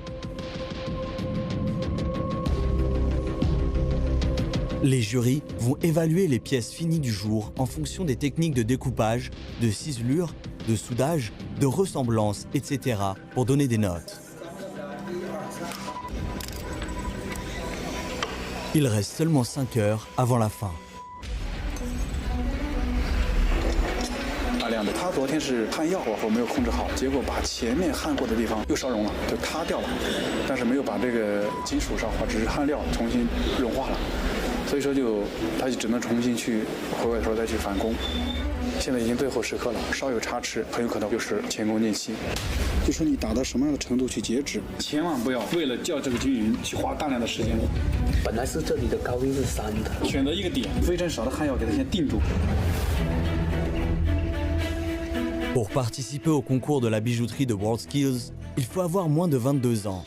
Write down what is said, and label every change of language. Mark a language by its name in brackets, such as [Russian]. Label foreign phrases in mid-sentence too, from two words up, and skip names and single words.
[French] Les jurys vont évaluer les pièces finies du jour en fonction des techniques de découpage, de ciselure, de soudage, de ressemblance, etc. pour donner des notes. Il reste seulement 5 heures avant la fin. [Chinese] 大量的，他昨天是焊药火候没有控制好，结果把前面焊过的地方又烧融了，就塌掉了，但是没有把这个金属烧化，只是焊料重新融化了，所以说他就只能重新去回过头再去返工。现在已经最后时刻了，稍有差池，很有可能就是前功尽弃。就说你打到什么样的程度去截止，千万不要为了叫这个均匀去花大量的时间。本来是这里的高温是3的，选择一个点，非常少的焊药给它先定住。 [French] Pour participer au concours de la bijouterie de WorldSkills, il faut avoir moins de 22 ans.